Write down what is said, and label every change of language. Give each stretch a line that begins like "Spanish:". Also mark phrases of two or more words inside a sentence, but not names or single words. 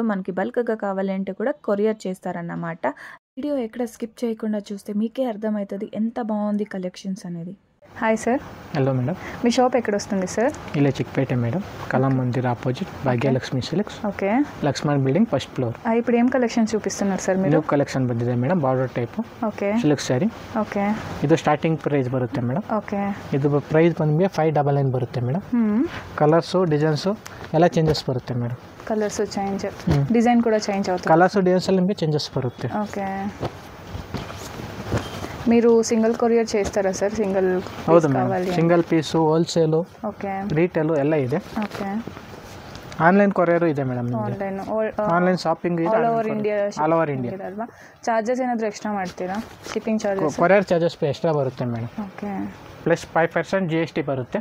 Telugu: మనకి బల్క్గా కావాలంటే కూడా కొరియర్ చేస్తారన్నమాట. వీడియో ఎక్కడ స్కిప్ చేయకుండా చూస్తే మీకే అర్థమవుతుంది ఎంత బాగుంది కలెక్షన్స్ అనేది. హాయ్ సార్. హలో మేడం. మీ షాప్ ఎక్కడ వస్తుంది సార్? ఇలా చిక్పేట మేడం, కళా మందిర్ ఆపోజిట్ భాగ్యలక్ష్మి సిల్క్స్. ఓకే. లక్ష్మణ్ బిల్డింగ్
English: first floor.
Telugu: ఇప్పుడు ఏం కలెక్షన్ చూపిస్తున్నారు ಸರ್ మీరు?
English: new collection
Kannada: ಬಂದಿದೆ ಮೇಡಮ್,
English: border type.
Kannada: ಓಕೆ.
English: silk saree.
Kannada: ಓಕೆ. ಇದು
English: starting price
Kannada: ಬರುತ್ತೆ ಮೇಡಮ್. ಓಕೆ. ಇದು ಪ್ರೈಸ್ ಬಂದ್ಬಿಟ್ಟು 599 ಬರುತ್ತೆ ಮೇಡಮ್.
English: colours designs
Kannada: ಎಲ್ಲ ಚೇಂಜಸ್ ಬರುತ್ತೆ ಮೇಡಮ್.
English: colours change,
Kannada: ಡಿಸೈನ್ ಕೂಡ ಚೇಂಜ್ ಆಗುತ್ತೆ.
English: colours designs
Kannada: ಎಲ್ಲ ನಿಮಗೆ ಚೇಂಜಸ್ ಬರುತ್ತೆ. ಓಕೆ.
Telugu: మీరు
English: single courier
Telugu: చేస్తారా సార్? సింగిల్
Kannada: ಹೌದು ಮೇಡಮ್,
English: single piece,
Kannada: ಹೋಲ್ಸೇಲು, ಓಕೆ, ರಿಟೇಲು ಎಲ್ಲ ಇದೆ. ಓಕೆ.
English: online courier
Kannada: ಇದೆ ಮೇಡಮ್.
English: online shopping
Kannada: ಇದೆ,
English: all over India. all over India
Kannada: ಅಲ್ವಾ? ಚಾರ್ಜಸ್ ಏನಾದರೂ ಎಕ್ಸ್ಟ್ರಾ ಮಾಡ್ತೀರಾ?
English: shipping charges, courier charges extra
Kannada: ಬರುತ್ತೆ ಮೇಡಮ್. ಓಕೆ.
English: plus 5% GST
Kannada: ಬರುತ್ತೆ.